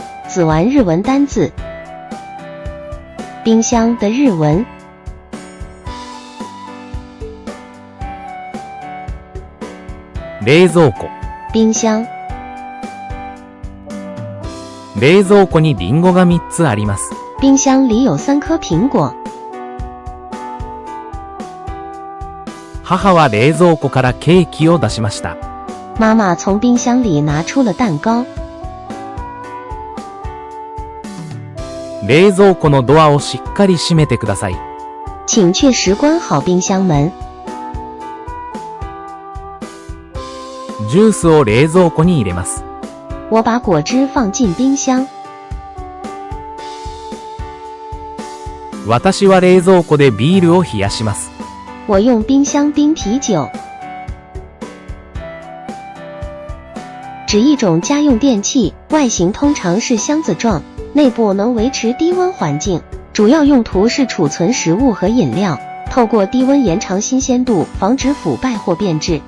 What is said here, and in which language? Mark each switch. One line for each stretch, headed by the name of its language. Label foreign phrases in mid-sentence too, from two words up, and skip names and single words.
Chinese: 子玩日文单字。冰箱的日文。
Japanese: 冷蔵庫。
Chinese: 冰箱。
Japanese: 冷蔵庫にリンゴが3つあります。
Chinese: 冰箱里有3颗苹果。
Japanese: 母は冷蔵庫からケーキを出しました。
Chinese: 妈妈从冰箱里拿出了蛋糕。
Japanese: 冷蔵庫のドアをしっかり閉めてください。
Chinese: 请确实关好冰箱门。
Japanese: ジュースを冷蔵庫に入れます。
Chinese: 我把果汁放进冰箱。
Japanese: 私は冷蔵庫でビールを冷やします。
Chinese: 我用冰箱冰啤酒。指一种家用电器，外形通常是箱子状，内部能维持低温环境，主要用途是储存食物和饮料，透过低温延长新鲜度，防止腐败或变质。